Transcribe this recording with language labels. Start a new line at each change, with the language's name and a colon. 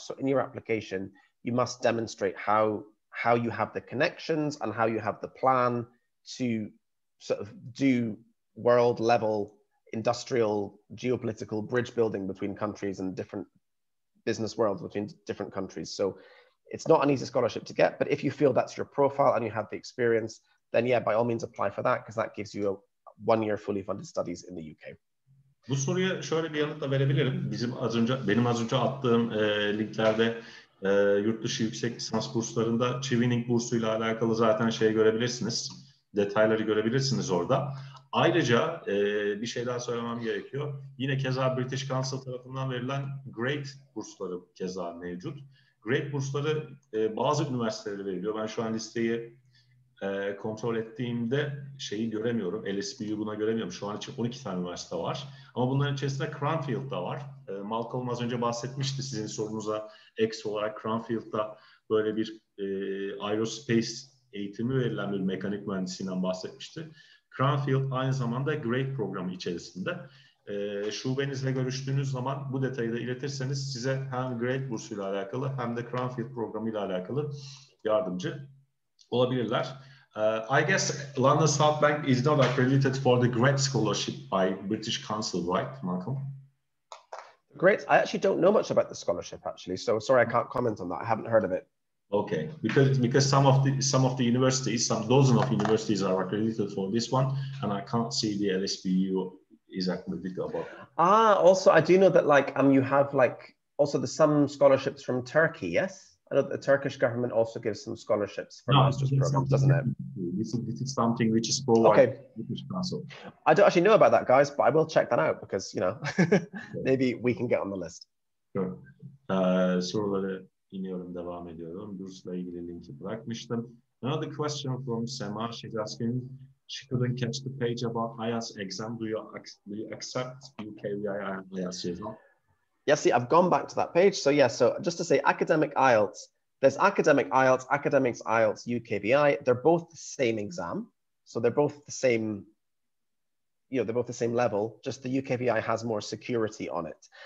English: So in your application, you must demonstrate how you have the connections and how you have the plan to sort of do world level industrial geopolitical bridge building between countries and different business world between different countries. So it's not an easy scholarship to get, but if you feel that's your profile and you have the experience, then yeah, by all means apply for that, because that gives you a 1 year fully funded studies in the UK.
Turkish: Bu soruya şöyle bir yanıt da verebilirim. Benim az önce attığım linklerde yurt dışı yüksek lisans burslarında Chevening bursuyla alakalı zaten görebilirsiniz. Detayları görebilirsiniz orada. Ayrıca bir şey daha söylemem gerekiyor. Yine keza British Council tarafından verilen Great bursları keza mevcut. Great bursları bazı üniversitelere veriliyor. Ben şu an listeyi kontrol ettiğimde göremiyorum. LSBU buna göremiyorum. Şu an için 12 tane üniversite var. Ama bunların içerisinde Cranfield'da var. Malcolm az önce bahsetmişti sizin sorunuza eksi olarak. Cranfield'da böyle bir aerospace eğitimi verilen bir mekanik mühendisliğinden bahsetmişti. Cranfield aynı zamanda Great programı içerisinde. Şubenizle görüştüğünüz zaman bu detayı da iletirseniz size hem Great bursuyla alakalı hem de Cranfield programıyla alakalı yardımcı olabilirler.
English: I guess London South Bank is not accredited for the Great Scholarship by British Council, right, Malcolm? Great. I actually don't know much about the scholarship, actually. So sorry, I can't comment on that. I haven't heard of it. Okay, because some of the universities, some dozen of universities are accredited for this one, and I can't see the LSBU is accredited about. Also I do know that you have also some scholarships from Turkey, yes? I know that the Turkish government also gives some scholarships for master's programs, doesn't it? This is something which is provided by the British Council. I don't actually know about that, guys, but I will check that out because, maybe we can get on the list. Sure.
Turkish: Soruları iniyorum, devam ediyorum. Bursla ilgili linki bırakmıştım.
English: Another question from Sema. She's asking, she couldn't catch the page about IELTS exam. Do you accept UKVI and IELTS result? Yeah, see, I've gone back to that page. So yeah, so just to say academic IELTS, there's academic IELTS, Academix IELTS, UKVI. They're both the same exam. So they're both the same, they're both the same level, just the UKVI has more security on it.